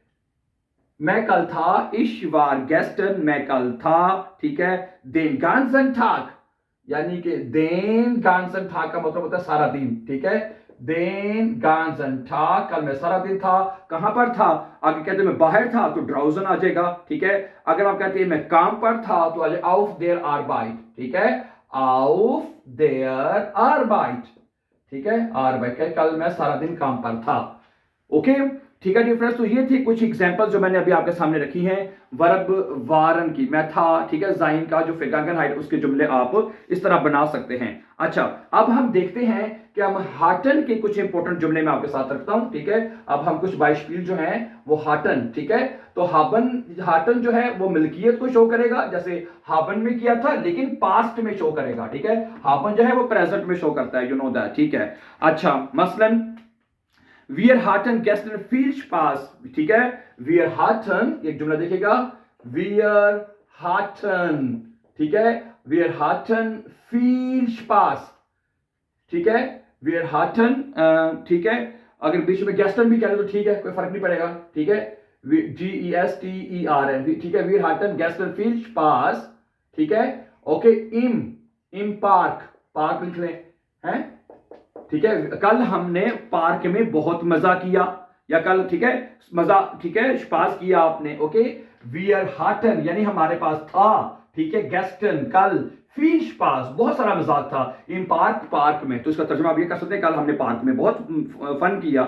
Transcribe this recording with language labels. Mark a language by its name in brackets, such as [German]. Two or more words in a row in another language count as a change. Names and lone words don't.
[Hindi] मैं कल था, इस बार गेस्टन, मैं कल था, ठीक है, [German] den ganzen Tag, [Hindi] यानी कि [German] den ganzen Tag [Hindi] का मतलब होता है सारा दिन, ठीक है, [German] den ganzen Tag, [Hindi] कल मैं सारा दिन था, कहां पर था, आगे कहते हैं मैं बाहर था, तो ड्राउजन आ जाएगा, ठीक है, अगर आप कहते हैं मैं काम पर था, तो आ जाए [German] auf der Arbeit, [Hindi] ठीक है, [German] auf der Arbeit, [Hindi] ठीक है, Arbeit, कल मैं सारा दिन काम पर था, ओके, ठीक है [English] dear friends. [Hindi] तो ये थे कुछ एग्जांपल जो मैंने अभी आपके सामने रखी हैं वर्ब वारन की, मैं था, ठीक है, जाइन का जो फिरगांगनहाइट, उसके जुमले आप इस तरह बना सकते हैं। अच्छा, अब हम देखते हैं कि हम हाटन के कुछ इंपॉर्टेंट जुमले में आपके साथ रखता हूं, ठीक है, अब हम कुछ बाइस्पील जो हैं वो हाटन, ठीक है, तो हाटन जो है वो मिल्कियत को शो करेगा, जैसे हाबन में किया था, लेकिन पास्ट में शो करेगा, ठीक है, हाबन जो है वो प्रेजेंट में शो करता है, [English] you know that, [Hindi] ठीक है। [German] अच्छा, मसलन Wir hatten gestern viel Spaß, [Hindi] ठीक है, [German] wir hatten, [Hindi] एक जुमला देखिएगा, [German] wir hatten, [Hindi] ठीक है, [German] wir hatten viel Spaß, [Hindi] ठीक है, [German] wir hatten, [Hindi] ठीक है, अगर बीच में gestern भी कह लो तो ठीक है, कोई फर्क नहीं पड़ेगा, ठीक है, [German] G-E-S-T-E-R-N, ठीक है, wir hatten gestern viel Spaß, [Hindi] ठीक है, ओके, [German] im Park, [Hindi] पार्क लिख लें, हैं, ठीक है, कल हमने पार्क में बहुत मजा किया, या कल, ठीक है, मजा, ठीक है, स्पास किया आपने, ओके, [German] wir hatten [Hindi] यानी हमारे पास था, ठीक है, गेस्टन कल, [German] viel Spaß [Hindi] बहुत सारा मजाक था, [German] in Park [Hindi] पार्क में, तो इसका तर्जुमा आप ये कर सकते हैं कल हमने पार्क में बहुत फन किया।